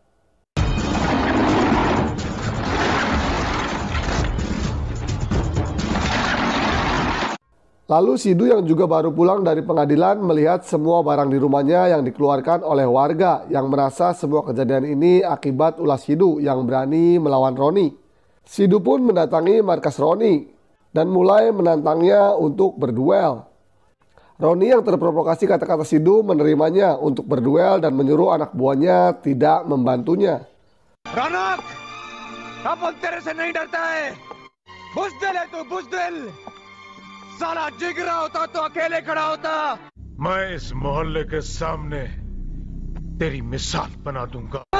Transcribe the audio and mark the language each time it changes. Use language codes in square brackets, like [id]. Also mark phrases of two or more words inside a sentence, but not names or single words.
[id] Lalu Sidhu yang juga baru pulang dari pengadilan melihat semua barang di rumahnya yang dikeluarkan oleh warga yang merasa semua kejadian ini akibat ulah Sidhu yang berani melawan Roni. Sidhu pun mendatangi markas Roni dan mulai menantangnya untuk berduel. Roni yang terprovokasi kata-kata Sidhu menerimanya untuk berduel dan menyuruh anak buahnya tidak membantunya. [hi] रौनक, अपन तेरे से नहीं डरता है। बुज़दिल है तू, बुज़दिल। साला जिगरा होता तो अकेले खड़ा होता। मैं इस मोहल्ले के सामने तेरी मिसाल बना दूंगा।